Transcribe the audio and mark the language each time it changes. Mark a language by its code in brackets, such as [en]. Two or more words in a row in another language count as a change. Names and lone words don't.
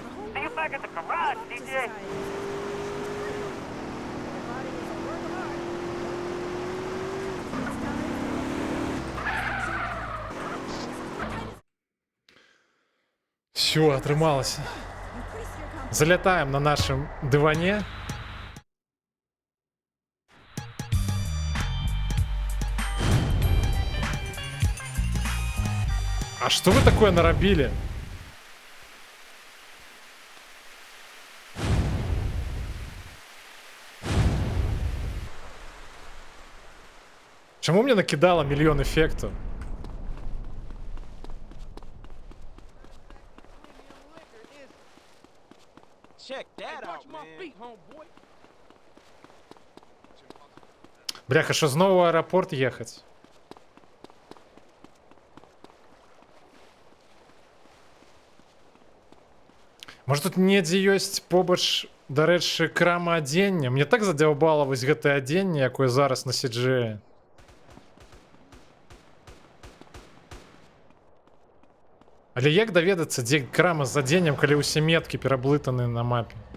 [en] See you back at the garage, DJ. [be] Все, атрымалася. Залятаем на нашем дыване. [ru] А что вы такое нарабили? Чему мне накидало миллион эффектов? [en] Check that out, man. Homeboy. [uk] Бляха, що знову в аеропорт їхати? [be] Може тут недзе ёсць побач, дарэчы, крама адзення? Мне так задзяўбала вось гэтае адзенне, якое зараз на CG. Але як даведацца, дзе крама з адзеннем, калі ўсе меткі пераблытаны на мапе?